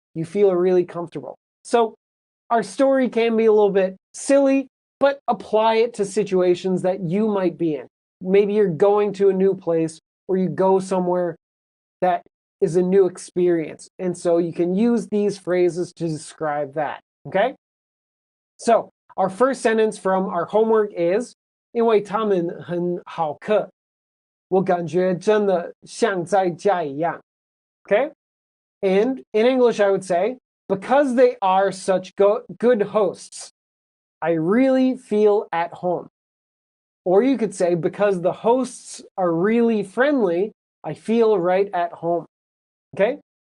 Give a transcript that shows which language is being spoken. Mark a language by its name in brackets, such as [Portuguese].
[English] You feel really comfortable. So our story can be a little bit silly, but apply it to situations that you might be in. Maybe you're going to a new place or you go somewhere that is a new experience. And so you can use these phrases to describe that, okay? So our first sentence from our homework is, [Chinese] 因为他们很好客，我感觉真的像在家一样. [English] Okay? And in English, I would say, because they are such good hosts, I really feel at home. Or you could say, because the hosts are really friendly, I feel right at home. Okay?